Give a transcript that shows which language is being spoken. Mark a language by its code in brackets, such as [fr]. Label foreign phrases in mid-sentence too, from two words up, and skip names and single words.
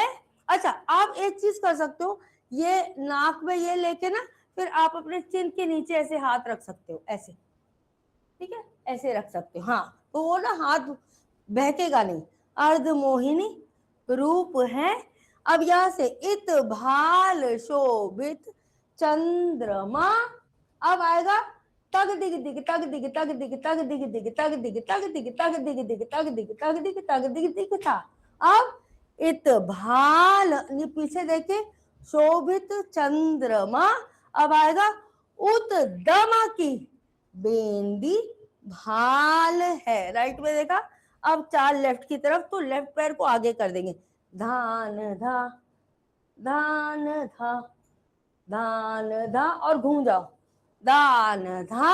[hi] अच्छा आप एक चीज कर सकते हो, ये नाक में ये लेके ना, फिर आप अपने चिन के नीचे ऐसे हाथ रख सकते हो, ऐसे, ठीक है ऐसे रख सकते हो, हाँ तो वो ना हाथ बहकेगा नहीं, अर्ध मोहिनी रूप है। अब यहाँ से इत भाल शोभित चंद्रमा, अब आएगा तग दिग दिग तग दिग तग दिग तग दिग दिग तग दिग तग दिग तग दिग दिग तग दिग तग दिग तग दिग दिग था। अब इत भाल, ये पीछे देखे, शोभित चंद्रमा, अब आएगा उत्तमा की बेंदी भाल है, राइट में देखा। अब 4 लेफ्ट की तरफ, तो लेफ्ट पैर को आगे कर देंगे, धान धा धान धा धान धा, और घूम जाओ, दान धा।